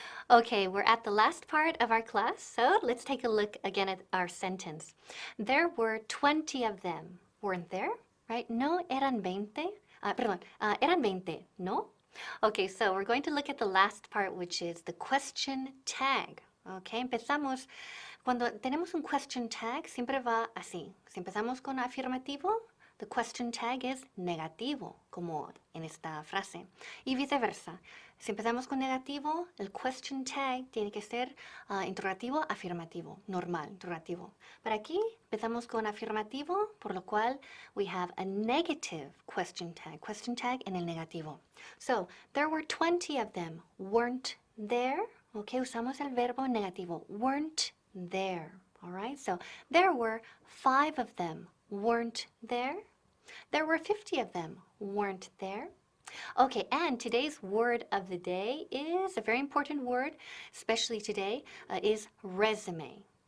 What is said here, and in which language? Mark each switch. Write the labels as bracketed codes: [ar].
[en] Okay, we're at the last part of our class, so let's take a look again at our sentence. There were 20 of them, weren't there? Right? [es] No, eran 20. Eran 20, ¿no? [en] Okay, so we're going to look at the last part, which is the question tag. [es] Okay, empezamos. Cuando tenemos un question tag, siempre va así. Si empezamos con afirmativo, the question tag es negativo, como en esta frase. Y viceversa. Si empezamos con negativo, el question tag tiene que ser interrogativo, afirmativo, normal, interrogativo. Pero aquí empezamos con afirmativo, por lo cual [en] we have a negative question tag [es] en el negativo. [en] So, there were 20 of them, weren't there? [es] Ok, usamos el verbo negativo, [en] weren't there. All right, so there were 5 of them, weren't there? There were 50 of them, weren't there? Okay, and today's word of the day is a very important word, especially today, is resume.